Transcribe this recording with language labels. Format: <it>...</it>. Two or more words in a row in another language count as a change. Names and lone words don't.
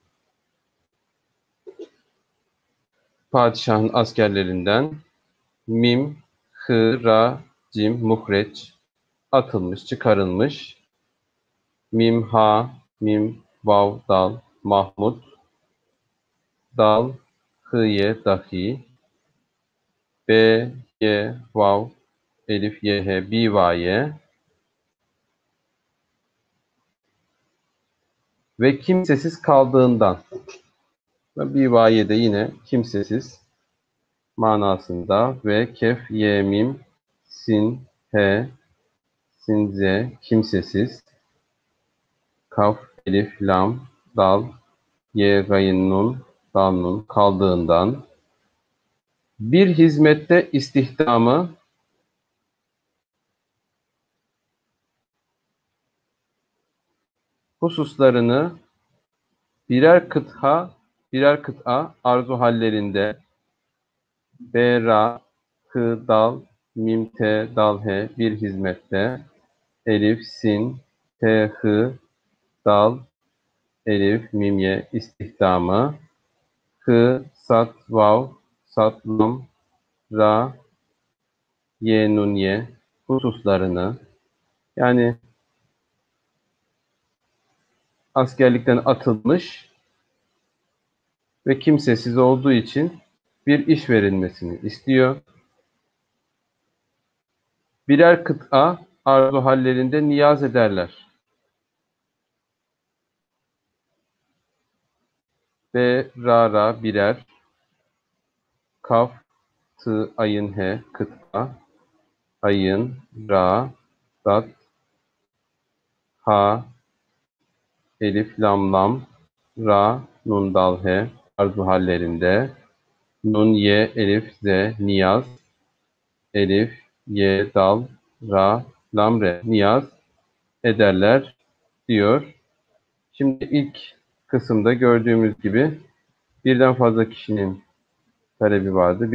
<tr>padişahın askerlerinden mim, hı, ra, cim, muhreç, atılmış, çıkarılmış, mim, ha, mim, vav, dal, Mahmud, dal, hıye, dahi, b, ye, vav, elif, ye, he, bivaye ve kimsesiz kaldığından. Bivaye de yine kimsesiz manasında ve kef, ye, mim, sin, he, sin, ze, kimsesiz, kaf, elif, lam, dal, ye, gayın, nun, dal, nun kaldığından bir hizmette istihdamı hususlarını birer kıta arzu hallerinde B, ra, kı, dal, mim, te, dal, he bir hizmette elif, sin, te, hı, dal, elif, mim, ye istihdamı kı, sat, vav, sat, lam, ra, ye, nun, ye hususlarını yani askerlikten atılmış ve kimsesiz olduğu için bir iş verilmesini istiyor. Birer kıta arzu hallerinde niyaz ederler. B, ra, ra birer, kaf, tı, ayın, he, kıta, ayın, ra, dat, ha, elif, lam, lam, ra, nun, dal, he, arzu hallerinde, nun, ye, elif, ze, niyaz, elif, ye, dal, ra, lam, re, niyaz ederler diyor. Şimdi ilk kısımda gördüğümüz gibi birden fazla kişinin talebi vardı.</tr>